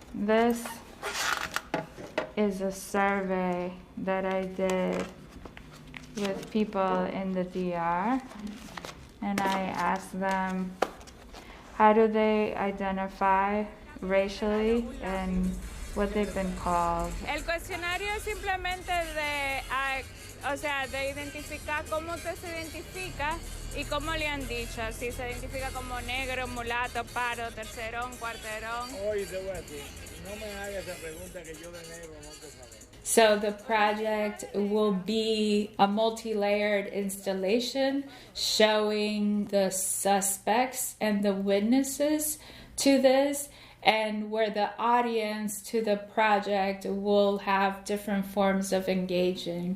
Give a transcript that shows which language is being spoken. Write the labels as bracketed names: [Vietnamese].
[English] This is a survey that I did with people in the DR, and I asked them how do they identify racially and what they've been called. [Spanish] El cuestionario es simplemente de identificar cómo usted se identifica y cómo le han dicho, si se identifica como negro, mulato, paro, tercerón, cuarterón. Oye, te voy a decir, no me hagas esa pregunta que yo de negro no te sabía. [English] So the project will be a multi-layered installation showing the suspects and the witnesses to this, and where the audience to the project will have different forms of engaging.